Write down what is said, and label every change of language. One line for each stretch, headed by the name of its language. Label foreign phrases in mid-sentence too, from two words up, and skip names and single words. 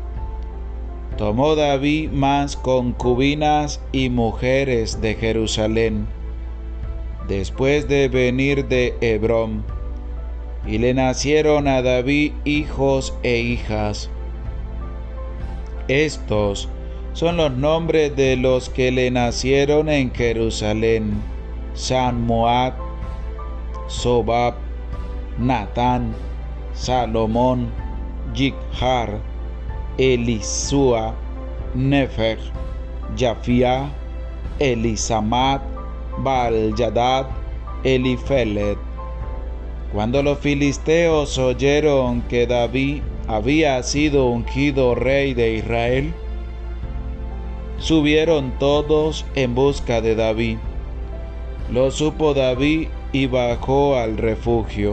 Spanish: Tomó David más concubinas y mujeres de Jerusalén, después de venir de Hebrón, y le nacieron a David hijos e hijas. Estos son los nombres de los que le nacieron en Jerusalén: Sanmuat, Sobab, Natán, Salomón, Yikhar, Elisúa, Nefer, Jafía, Elisamat, Baal-Yadad, Elifelet. Cuando los filisteos oyeron que David había sido ungido rey de Israel, subieron todos en busca de David. Lo supo David y bajó al refugio.